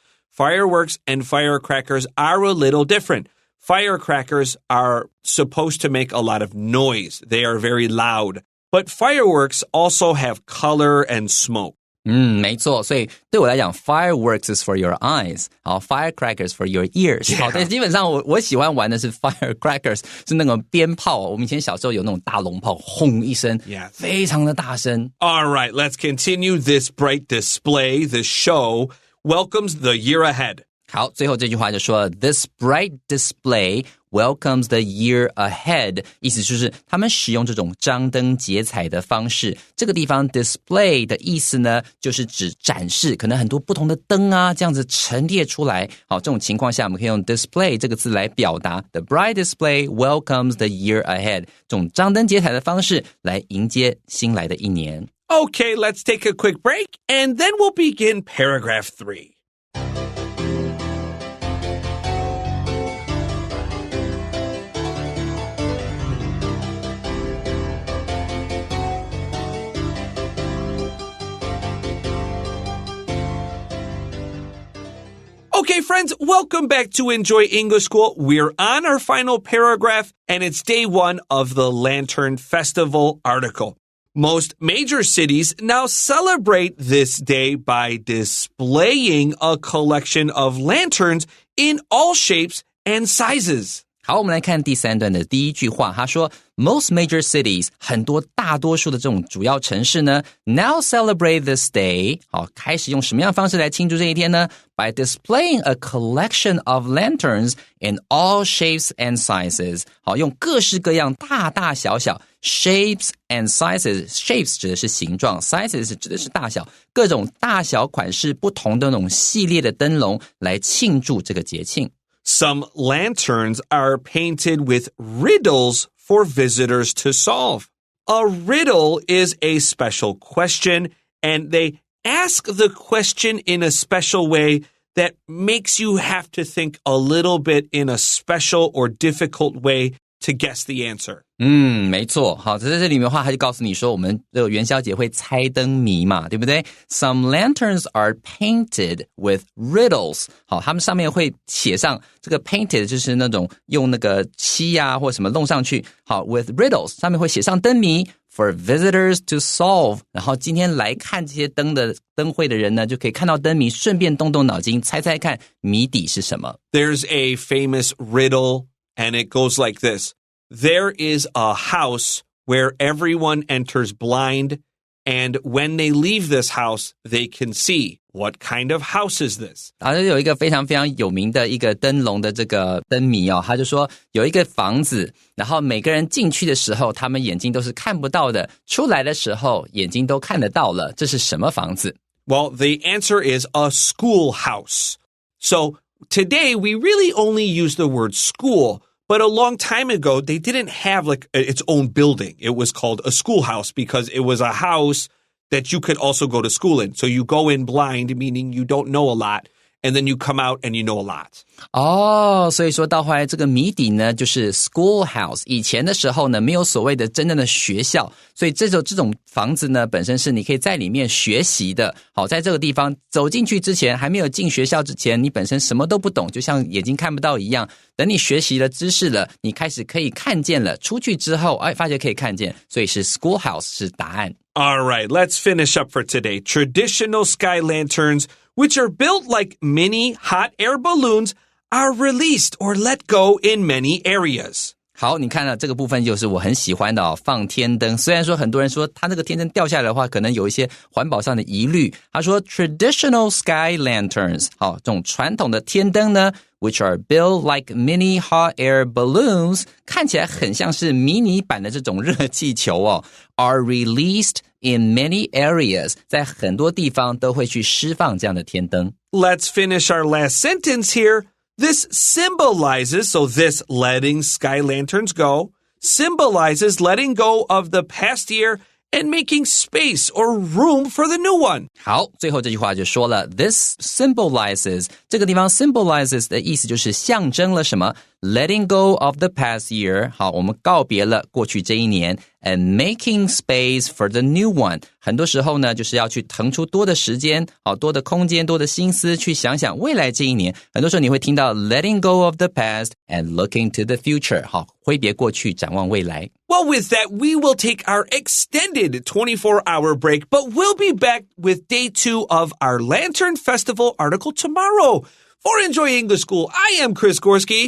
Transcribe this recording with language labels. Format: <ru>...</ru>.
<en>Fireworks and firecrackers are a little different. Firecrackers are supposed to make a lot of noise. They are very loud. But fireworks also have color and smoke.</en> <zh>没错，所以对我来讲</zh> <en>fireworks is for your eyes，</en> <zh>好</zh> <en>firecrackers for your ears。</en> <zh>好，但基本上我喜欢玩的是 firecrackers， 是那种鞭炮，我们以前小时候有那种大龙炮，轰一声，非常的大声。</zh> <en>All right, let's continue this bright display. The show welcomes the year ahead.</en> <zh>好，最后这句话就说</zh> <en>This bright display welcomes the year ahead，</en> <zh>意思就是他们使用这种张灯结彩的方式。这个地方 display 的意思呢，就是指展示，可能很多不同的灯啊，这样子陈列出来。好，这种情况下我们可以用 display 这个字来表达</zh> <en>The bright display welcomes the year ahead，</en> <zh>这种张灯结彩的方式来迎接新来的一年。</zh> <en>Okay, let's take a quick break and then we'll begin paragraph 3.Okay, friends, welcome back to Enjoy English School. We're on our final paragraph, and it's day 1 of the Lantern Festival article. Most major cities now celebrate this day by displaying a collection of lanterns in all shapes and sizes.</en> <zh>好，我们来看第3段的第一句话，他说</zh> <en>Most major cities，</en> <zh>很多大多数的这种主要城市呢</zh> <en>now celebrate this day，</en> <zh>好，开始用什么样的方式来庆祝这一天呢？</zh> <en>By displaying a collection of lanterns in all shapes and sizes，</en> <zh>好，用各式各样大大小小</zh> <en>shapes and sizes，</en> <zh>shapes 指的是形状， sizes 指的是大小，各种大小款式不同的那种系列的灯笼来庆祝这个节庆。</zh> <en>Some lanterns are painted with riddles for visitors to solve. A riddle is a special question, and they ask the question in a special way that makes you have to think a little bit in a special or difficult way to guess the answer.</en> <zh>没错。好，在这里面的话，他就告诉你说，我们的元宵节会猜灯谜嘛，对不对？</zh> <en>Some lanterns are painted with riddles。</en> <zh>好，他们上面会写上这个 painted， 就是那种用那个漆啊或什么弄上去。</zh> <en>好 ，with riddles</en> <zh>上面会写上灯谜</zh> <en>for visitors to solve。</en> <zh>然后今天来看这些灯会的人呢，就可以看到灯谜，顺便动动脑筋，猜猜看谜底是什么。</zh> <en>There's a famous riddle, and it goes like this.There is a house where everyone enters blind, and when they leave this house, they can see. What kind of house is this?</en> <zh>然后有一个非常非常有名的一个灯笼的这个灯谜哦，他就说有一个房子，然后每个人进去的时候，他们眼睛都是看不到的，出来的时候眼睛都看得到了，这是什么房子？</zh> <en>Well, the answer is a schoolhouse. So today we really only use the word school.But a long time ago, they didn't have like its own building. It was called a schoolhouse because it was a house that you could also go to school in. So you go in blind, meaning you don't know a lot, and then you come out and you know a lot.</en> <zh>哦，所以说到后来这个谜底呢，就是 schoolhouse。以前的时候呢，没有所谓的真正的学校，所以这种房子呢，本身是你可以在里面学习的。好，在这个地方走进去之前，还没有进学校之前，你本身什么都不懂，就像眼睛看不到一样。等你学习了知识了，你开始可以看见了，出去之后，发觉可以看见，所以是 schoolhouse 是答案。</zh> <en>All right, let's finish up for today. Traditional sky lanterns, which are built like mini hot air balloons, are released or let go in many areas.</en> <zh>好，你看了这个部分就是我很喜欢的放天灯。虽然说很多人说他那个天灯掉下来的话，可能有一些环保上的疑虑。他说</zh> <en>traditional sky lanterns，</en> <zh>好，这种传统的天灯呢 ，</zh> <en>which are built like mini hot air balloons，</en> <zh>看起来很像是迷你版的这种热气球</zh> <en>are released in many areas，</en> <zh>在很多地方都会去释放这样的天灯。</zh> <en>Let's finish our last sentence here.This symbolizes, so this letting sky lanterns go, symbolizes letting go of the past year and making space or room for the new one.</en> <zh>好，最后这句话就说了</zh> <en>This symbolizes，</en> <zh>这个地方 symbolizes 的意思就是象征了什么</zh> <en>Letting go of the past year，</en> <zh>好，我们告别了过去这一年</zh> <en>and making space for the new one，</en> <zh>很多时候呢就是要去腾出多的时间，好，多的空间，多的心思去想想未来这一年。很多时候你会听到</zh> <en>letting go of the past and looking to the future，</en> <zh>好，挥别过去，展望未来。</zh> <en>Well, with that, we will take our extended 24-hour break, but we'll be back with day 2 of our Lantern Festival article tomorrow. For Enjoy English School, I am Chris Gorski.</en>